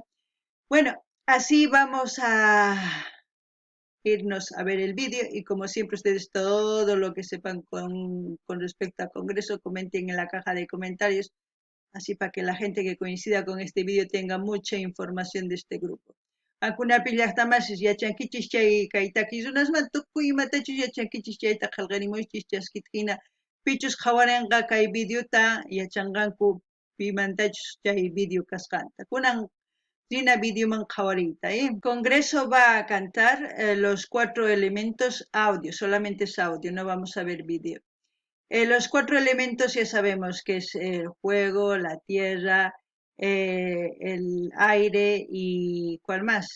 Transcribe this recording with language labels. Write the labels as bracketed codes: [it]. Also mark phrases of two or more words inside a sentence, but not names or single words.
[es] Bueno, así vamos a irnos a ver el vídeo y como siempre ustedes todo lo que sepan con respecto al congreso comenten en la caja de comentarios, así para que la gente que coincida con este vídeo tenga mucha información de este grupo. [qu] Akunapi llaqtamasis yachankichis chay kay takiyunasman tukuy imatachus yachankichis chayta qillqarimuchis chaskita pichus qhawarinqa kay videota yachanqanku pimantachus chay video kasqanta. Kunan rina videoman qhawariyta, [es] Congreso va a cantar los 4 elementos audio, solamente es audio, no vamos a ver vídeo. Los 4 elementos ya sabemos que es el fuego, la tierra, el aire y ¿cuál más?